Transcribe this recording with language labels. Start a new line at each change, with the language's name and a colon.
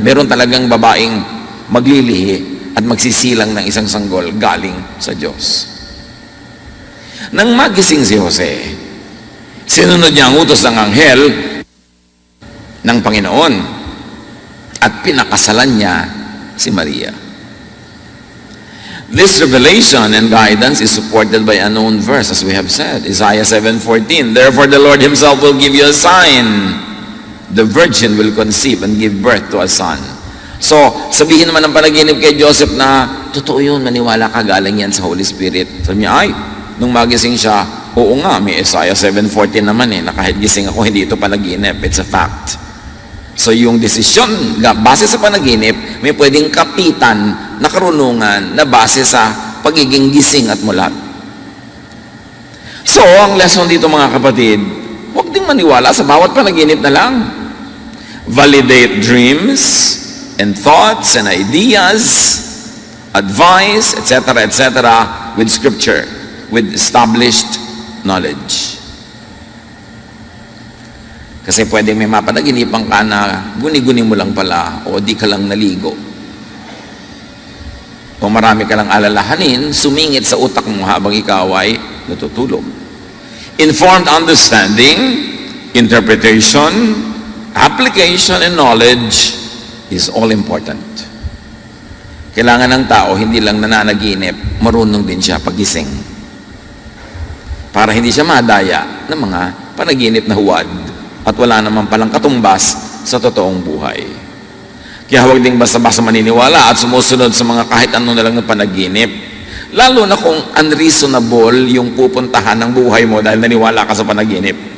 Filipino: Meron talagang babaeng maglilihi at magsisilang ng isang sanggol galing sa Diyos. Nang magising si Jose, sinunod niya ang utos ng anghel ng Panginoon at pinakasalan niya si Maria.
English: This revelation and guidance is supported by a known verse, as we have said, Isaiah 7:14. Therefore the Lord himself will give you a sign. The virgin will conceive and give birth to a son.
Filipino: So, sabihin naman ng panaginip kay Joseph na, totoo yun, maniwala ka, galing yan sa Holy Spirit. Sabi niya, ay, nung magising siya, oo nga, may Isaiah 7:14 naman na kahit gising ako, hindi ito panaginip.
English: It's a fact.
Filipino: So yung desisyon, base sa panaginip, may pwedeng kapitan na karunungan na base sa pagiging gising at mulat. So, ang lesson dito mga kapatid, huwag ding maniwala sa bawat panaginip na lang.
English: Validate dreams and thoughts and ideas, advice, etc., with scripture, with established knowledge.
Filipino: Kasi pwedeng may mapanaginipan ka na guni-guni mo lang pala o di ka lang naligo. O marami ka lang alalahanin, sumingit sa utak mo habang ikaw ay natutulog.
English: Informed understanding, interpretation, application, and knowledge is all important.
Filipino: Kailangan ng tao, hindi lang nananaginip, marunong din siya pagising. Para hindi siya madaya ng mga panaginip na huwad at wala naman palang katumbas sa totoong buhay. Kaya huwag ding basta-basta maniniwala at sumusunod sa mga kahit ano na lang ng panaginip, lalo na kung unreasonable yung pupuntahan ng buhay mo dahil naniwala ka sa panaginip.